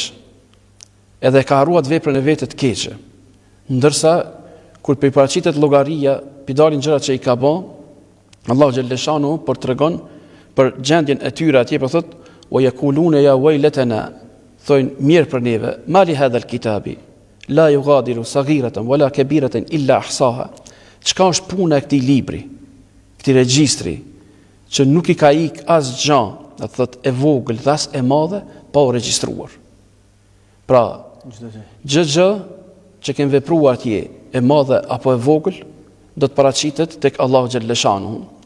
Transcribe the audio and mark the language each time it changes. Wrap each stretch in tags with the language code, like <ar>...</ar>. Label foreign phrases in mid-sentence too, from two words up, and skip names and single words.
<sq>Edhe e ka harruar veprën e vetë të keqe. Ndërsa kur i paraqitet llogaria, pi dalin gjërat që i ka bërë, Allahu xhalleshanu por tregon për gjendjen e tyre atje, po thotë</sq> <ar>ويقولون يا ويلتنا,</ar> <sq>thonë mirë për neve,</sq> <ar>ما لهذا الكتاب لا يغادر صغيرة ولا كبيرة إلا أحصاها.</ar> <sq>Çka është puna e këtij libri, këtij regjistri, që nuk i ka ik asgjë, do thotë e vogël dhe as e madhe, pa u regjistruar. Pra, gjë që kemë vepruar atje, e madhe apo e vogël, do të paraqitet tek Allahu xhalleshanu.</sq>